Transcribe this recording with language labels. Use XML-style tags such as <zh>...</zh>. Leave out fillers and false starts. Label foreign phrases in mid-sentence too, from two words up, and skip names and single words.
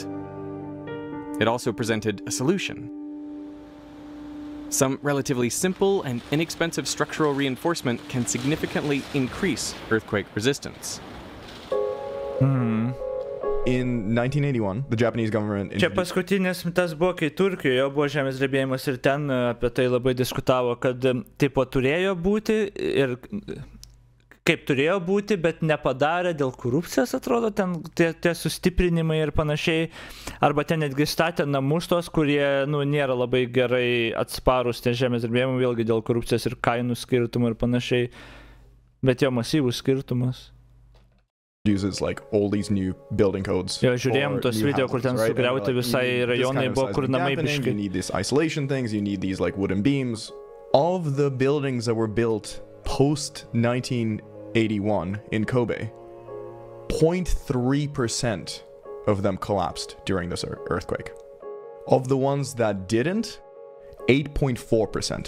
<en>It also presented a solution. Some relatively simple and inexpensive structural reinforcement can significantly increase earthquake resistance. In 1981, the Japanese government</en> <lt>Čia paskutinis tas buvo, kai Turkijoje buvo žemės drebėjimas ir ten apie tai labai diskutavo, kad tipo turėjo būti ir kaip turėjo būti, bet nepadarė dėl korupcijos, atrodo, ten tie sustiprinimai ir panašiai. Arba ten netgi statė namus tos, kurie nėra labai gerai atsparus tie žemės drebėjimai, vėlgi dėl korupcijos ir kainų skirtumų ir panašiai. Bet jo masyvus skirtumas.</lt> <en>uses like all these new building codes.</en> <lt>Jo, žiūrėjom tos video, kur ten sugriauti visai rajonai buvo, kur namai biškai.</lt> <en>You need these isolation things, you need these like wooden beams. Of the buildings that were built post 1981 in Kobe, 0.3% of them collapsed during this earthquake. Of the ones that didn't, 8.4%.</en>